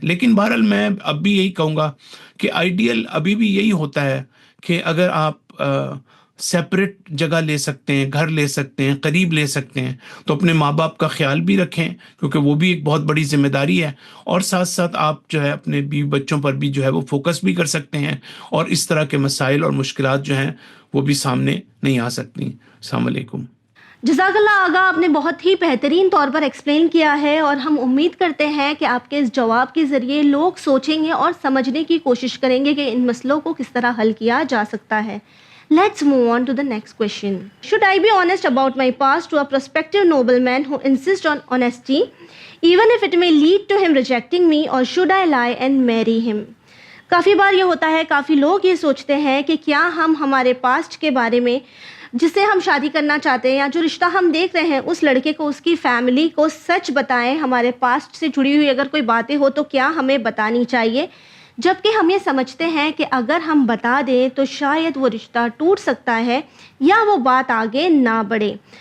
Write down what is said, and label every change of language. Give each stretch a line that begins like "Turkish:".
Urdu: لیکن بہرحال میں اب بھی یہی کہوں گا کہ آئیڈیل ابھی بھی یہی ہوتا ہے کہ اگر آپ سیپریٹ جگہ لے سکتے ہیں، گھر لے سکتے ہیں، قریب لے سکتے ہیں، تو اپنے ماں باپ کا خیال بھی رکھیں، کیونکہ وہ بھی ایک بہت بڑی ذمہ داری ہے، اور ساتھ ساتھ آپ جو ہے اپنے بیوی بچوں پر بھی جو ہے وہ فوکس بھی کر سکتے ہیں، اور اس طرح کے مسائل اور مشکلات جو ہیں وہ بھی سامنے نہیں آ سکتی.
Arabic: السلام علیکم.
Urdu: جزاک اللہ آغا، آپ نے بہت ہی بہترین طور پر ایکسپلین کیا ہے، اور ہم امید کرتے ہیں کہ آپ کے اس جواب کے ذریعے لوگ سوچیں گے اور سمجھنے کی کوشش کریں گے کہ ان مسئلوں کو کس طرح حل کیا جا سکتا ہے.
English: Let's move on to the next question. Should I be honest about my past to a prospective nobleman who insists on honesty, even if it may lead to him rejecting me, or should I lie and marry him?
Urdu: کافی بار یہ ہوتا ہے، کافی لوگ یہ سوچتے ہیں کہ کیا ہم ہمارے پاسٹ کے بارے میں، جس سے ہم شادی کرنا چاہتے ہیں یا جو رشتہ ہم دیکھ رہے ہیں، اس لڑکے کو، اس کی فیملی کو سچ بتائیں، ہمارے پاسٹ سے جڑی ہوئی اگر کوئی باتیں ہو تو کیا ہمیں بتانی چاہیے، جبکہ ہم یہ سمجھتے ہیں کہ اگر ہم بتا دیں تو شاید وہ رشتہ ٹوٹ سکتا ہے یا وہ بات آگے نہ بڑھے.